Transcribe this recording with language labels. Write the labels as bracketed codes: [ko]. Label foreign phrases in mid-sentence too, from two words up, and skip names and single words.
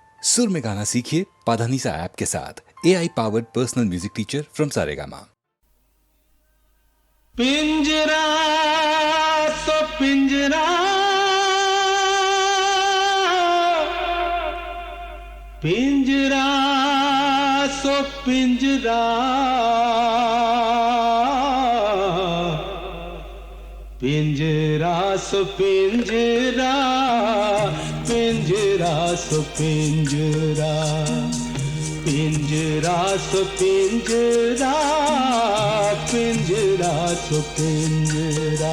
[hi] सुर में गाना सीखिए पाधानीसा ऐप के साथ। [en] AI powered personal music teacher from Saregama. [hi] पिंजरा तो पिंजरा, पिंजरा सो पिंजरा, पिंजरा सो पिंजरा, पिंजरा सो पिंजरा, पिंजरा सो पिंजरा, पिंजरा सो पिंजरा।